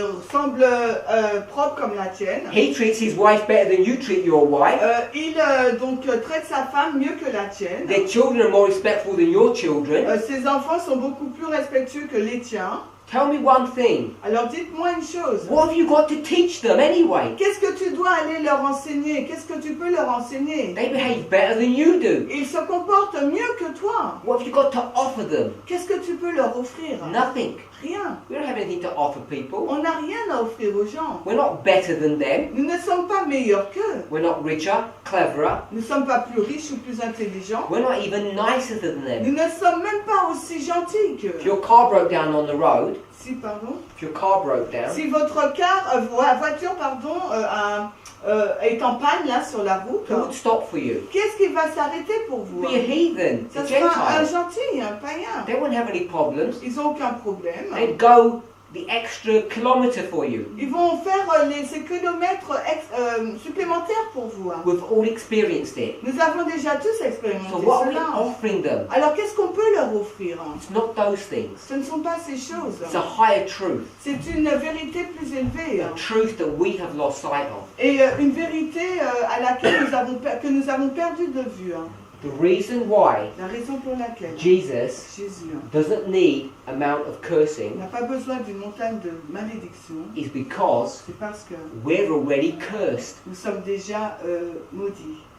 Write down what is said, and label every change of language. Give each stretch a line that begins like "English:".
French: semble propre comme la tienne.
English: He treats his wife better than you treat your wife.
French: Il donc traite sa femme mieux que la tienne.
English: Their children are more respectful than your children.
French: Ses enfants sont beaucoup plus respectueux que les tiens.
English: Tell me one thing.
French: Alors dites-moi une chose.
English: What have you got to teach them anyway?
French: Qu'est-ce que tu dois aller leur enseigner? Qu'est-ce que tu peux leur enseigner?
English: They behave better than you do.
French: Ils se comportent mieux que toi.
English: What have you got to offer them?
French: Qu'est-ce que tu peux leur offrir?
English: Nothing.
French: Rien.
English: We don't have anything to offer people.
French: On n'a rien à offrir aux gens.
English: We're not better than them.
French: Nous ne sommes pas meilleurs qu'eux.
English: We're not richer, cleverer.
French: Nous ne sommes pas plus riches ou plus intelligents.
English: We're not even nicer than them.
French: Nous ne sommes même pas aussi gentils qu'eux.
English: If your car broke down on the road,
French: Si, pardon.
English: if your car broke down,
French: Si votre voiture est en panne là sur la route,
English: who would stop for you?
French: qu'est-ce qui va s'arrêter pour vous?
English: Be a heathen, a
French: Ça sera un
English: Gentile.
French: gentil, un païen.
English: They won't have any problems.
French: Ils n'ont aucun problème.
English: They'd go the extra kilometre for you.
French: Ils vont faire ces kilomètres supplémentaires pour vous. Hein.
English: We've all experienced it.
French: Nous avons déjà tous
English: So
French: expérimenté
English: what are we
French: cela.
English: offering them?
French: Alors qu'est-ce qu'on peut leur offrir? Hein?
English: It's not those things.
French: Ce ne sont pas ces choses.
English: It's a higher truth.
French: C'est une vérité plus élevée.
English: A Hein. truth that we have lost sight of.
French: Et une vérité à laquelle que nous avons perdu de vue. Hein.
English: The reason why
French: La raison pour laquelle
English: Jesus
French: Jésus
English: doesn't need amount of cursing
French: n'a pas besoin d'une montagne de malédiction,
English: is because
French: c'est parce que
English: we're already cursed.
French: nous sommes déjà maudits.